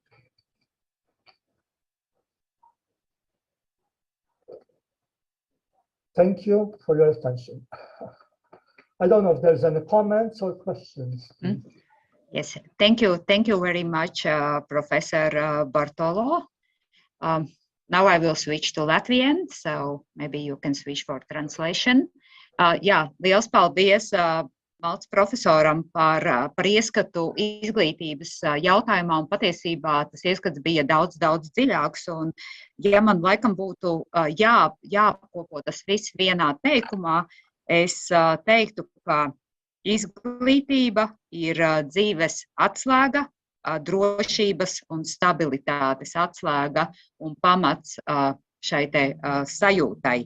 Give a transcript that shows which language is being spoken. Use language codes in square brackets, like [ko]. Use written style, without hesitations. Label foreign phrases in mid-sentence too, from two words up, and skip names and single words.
[en] Thank you for your attention. I don't know if there's any comments or questions. Yes, thank you very much, Professor Bartolo. Now I will switch to Latvian, so maybe you can switch for translation. [lv] Jā, liels paldies Maltas profesoram par ieskatu izglītības jautājumā, un patiesībā tas ieskats bija daudz dziļāks, un ja man laikam būtu jāapkopo tas viss vienā teikumā, es teiktu, ka izglītība ir dzīves atslēga, drošības un stabilitātes atslēga un pamats šai te sajūtai.